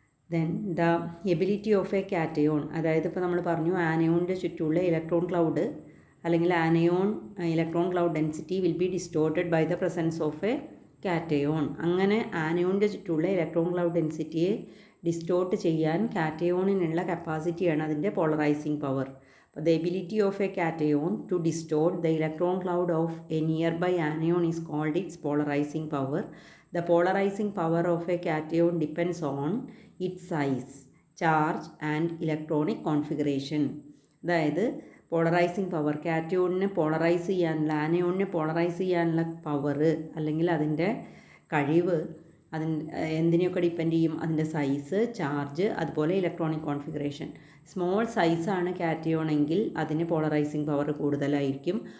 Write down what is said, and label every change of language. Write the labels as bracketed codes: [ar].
[en] then the ability of a cation, [ml] അതായത് ഇപ്പോൾ നമ്മൾ പറഞ്ഞു ആനയോണിൻ്റെ ചുറ്റുമുള്ള ഇലക്ട്രോൺ ക്ലൗഡ് അല്ലെങ്കിൽ anion electron cloud [en] Density will be distorted by the presence of a cation. [ml] അങ്ങനെ ആനയോണിൻ്റെ ചുറ്റുമുള്ള ഇലക്ട്രോൺ ക്ലൗഡ് ഡെൻസിറ്റിയെ ഡിസ്റ്റോർട്ട് ചെയ്യാൻ കാറ്റയോണിനുള്ള കപ്പാസിറ്റിയാണ് അതിൻ്റെ polarising power. [en] The ability of a cation to distort the electron cloud of a nearby anion is called its polarizing power. The polarizing power of a cation depends on its size, charge and electronic configuration. [ml] അതായത് polarising power, കാറ്റയോണിനെ polarise ചെയ്യാനുള്ള ആനയോണിനെ polarise ചെയ്യാനുള്ള power അല്ലെങ്കിൽ അതിൻ്റെ കഴിവ് എന്തിനെയൊക്കെ depend ചെയ്യും? അതിൻ്റെ size, charge, അതുപോലെ electronic configuration. Small സൈസാണ് കാറ്റയോൺ എങ്കിൽ അതിന് പോളറൈസിങ് പവർ കൂടുതലായിരിക്കും.